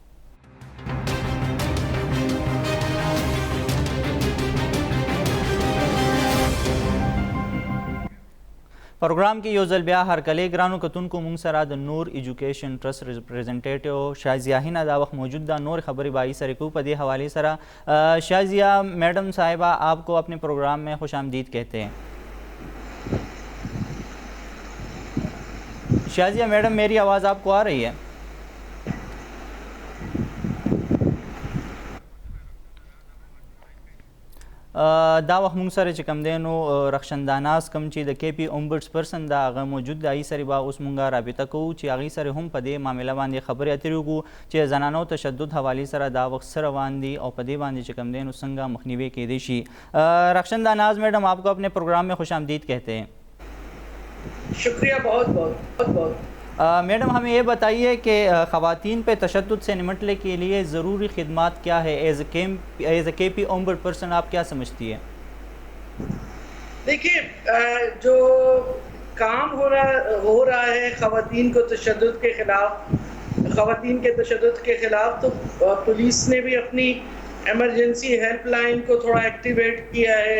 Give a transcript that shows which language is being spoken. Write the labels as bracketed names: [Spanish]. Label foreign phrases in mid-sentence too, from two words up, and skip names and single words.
[Pashto] پروګرام کې یو ځل بیا هرکلی ګرانو کتونکو مونږ سره د نور ایجوکیشن ټرست ریپرزنټیټیو شازیه هینا دا وخت موجود ده. نور خبرې به سره کوو په دې حوالے سره. [Urdu] شازیہ میڈم صاحبہ آپ کو اپنے پروگرام میں خوش آمدید کہتے ہیں. شازیہ میڈم میری آواز آپ کو آ رہی ہے؟ [Pashto] دا وخت مونږ سره چې کوم دی نو رخشنداناز کوم چې د [English] KP ombudsperson [Pashto] دا هغه موجود دی هغې سره به اوس مونږ رابطه کوو چې هغې سره هم په دې معامله باندې خبرې اترې وکړو چې زنانو تشدد حوالې سره دا وخت څه روان دي او په دې باندې چې کوم دی نو څنګه مخنیوی کیدی شي. [Urdu] رخشنداناز میڈم آپ کو اپنے پروگرام میں خوش آمدید کہتے ہیں. شکریہ بہت بہت بہت. میڈم ہمیں یہ بتائیے کہ خواتین پہ تشدد سے نمٹنے کے لیے ضروری خدمات کیا ہے [English] as a KP ombudsperson [Urdu] آپ کیا سمجھتی ہے؟ دیکھیے جو کام ہو رہا ہے خواتین کو تشدد کے خلاف خواتین کے تشدد کے خلاف تو پولیس نے بھی اپنی [English] emergency helpline [Urdu] کو تھوڑا ایکٹیویٹ کیا ہے